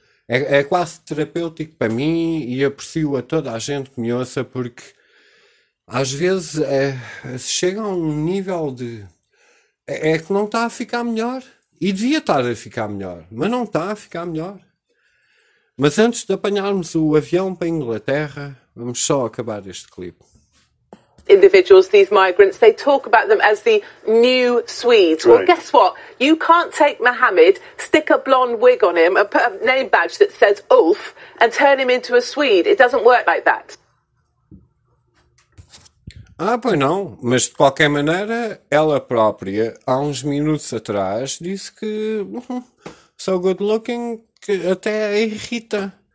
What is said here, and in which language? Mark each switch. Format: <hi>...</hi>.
<pt>É quase terapêutico para mim e aprecio a toda a gente que me ouça, porque às vezes chega a um nível de... É que não está a ficar melhor. E devia estar a ficar melhor, mas não está a ficar melhor. Mas antes de apanharmos o avião para a Inglaterra, vamos só acabar este clipe.</pt> <en>Individuals, these migrants, they talk about them as the new Swedes. Right. Well, guess what? You can't take Mohammed, stick a blonde wig on him, and put a name badge that says Ulf, and turn him into a Swede. It doesn't work like that.</en> <pt>Ah, pois não. Mas, de qualquer maneira, ela própria, há uns minutos atrás, disse que</pt> <en>so good looking</en> <pt>que até irrita.</pt>